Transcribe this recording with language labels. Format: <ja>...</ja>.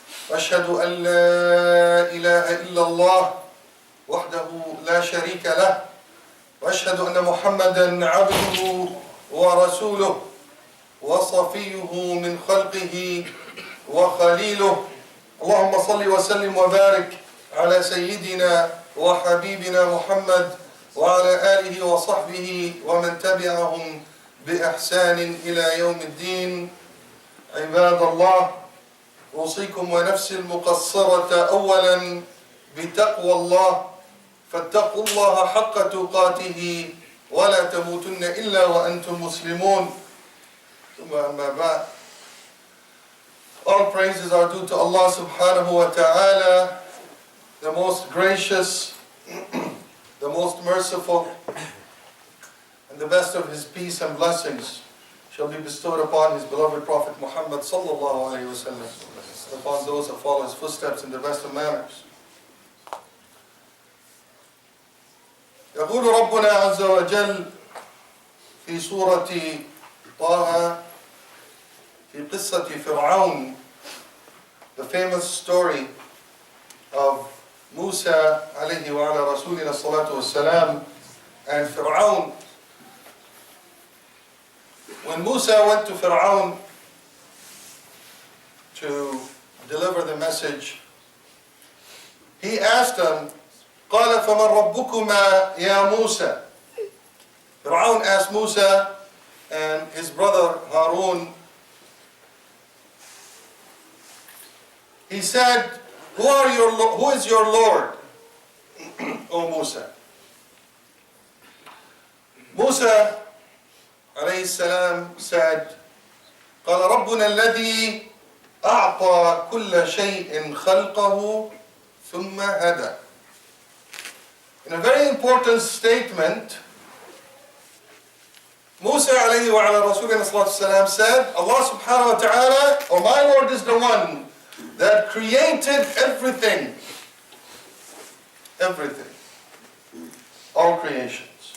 <ar>وأشهد أن لا إله إلا الله وحده لا شريك له وأشهد أن محمدا عبده ورسوله وصفيه من خلقه وخليله اللهم صل وسلم وبارك على سيدنا وحبيبنا محمد وعلى آله وصحبه ومن تبعهم بإحسان إلى يوم الدين. عباد الله، أوصيكم ونفسي المقصرة أولا بتقوى الله، فاتقوا الله حق تقاته ولا تموتن إلا وأنتم مسلمون. ثم أما بعد.</ar> <en>All praises are due to Allah subhanahu wa ta'ala, the most gracious, the most merciful, and the best of his peace and blessings shall be bestowed upon his beloved Prophet Muhammad sallallahu alayhi wa sallam, and upon those that follow his footsteps in the best of manners.</en> <ar>يقول ربنا عز وجل في سورة طه في قصة فرعون, the famous story of Musa عليه وعلى رسولنا الصلاة والسلام and Fir'aun.</ar> <en>When Musa went to Fir'aun to deliver the message, he asked him, قال فمن ربكما يا موسى. Fir'aun asked Musa and his brother Harun, he said, who is your Lord, O Musa?</en> <ar>Musa عليه السلام said, قال ربنا الذي أعطى كل شيء خلقه ثم هدى.</ar> <en>In a very important statement, Musa alayhi wa ala rasulina sallallahu said, Allah subhanahu wa ta'ala, or my Lord is the one that created everything. Everything. All creations.</en>